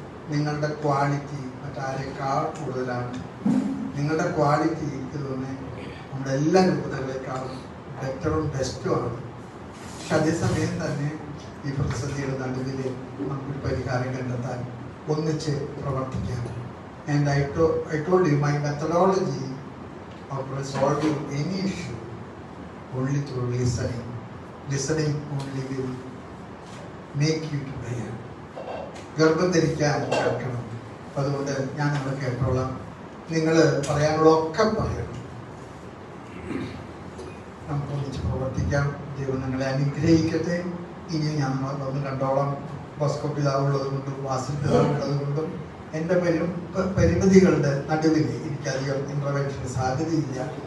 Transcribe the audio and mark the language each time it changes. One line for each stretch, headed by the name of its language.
Malayalam: നിങ്ങളുടെ ക്വാളിറ്റി മറ്റാരേക്കാൾ കൂടുതലാണ്. നിങ്ങളുടെ ക്വാളിറ്റി എനിക്ക് തോന്നുന്നത് നമ്മുടെ എല്ലാ രൂപതകളെക്കാളും ബെറ്ററും ബെസ്റ്റുമാണ്. പക്ഷെ അതേസമയം തന്നെ ഈ പ്രതിസന്ധിയുടെ നടുവിൽ നമുക്കൊരു പരിഹാരം കണ്ടെത്താൻ ഒന്നിച്ച് പ്രവർത്തിക്കാം.
English: And I told you my methodology of resolving any issue only through listening. Listening only will make you to bear.
Malayalam: ഗർഭം ധരിക്കാൻ കേൾക്കണം. അതുകൊണ്ട് ഞാൻ നിങ്ങൾ കേട്ടോളാം. നിങ്ങൾ പറയാനുള്ളതൊക്കെ പറയണം. നമുക്ക് ഒന്നിച്ച് പ്രവർത്തിക്കാം. ദൈവം നിങ്ങളെ അനുഗ്രഹിക്കട്ടെ. ഇനി ഞാൻ വന്ന് കണ്ടോളം ബോസ്കോ പിതാവുള്ളത് കൊണ്ടും വാസിൽ പിതാവുള്ളത് കൊണ്ടും എൻ്റെ പരിമിതികളുടെ നടുവിൽ എനിക്കധികം ഇൻ്റർവെൻഷന് സാധ്യതയില്ല.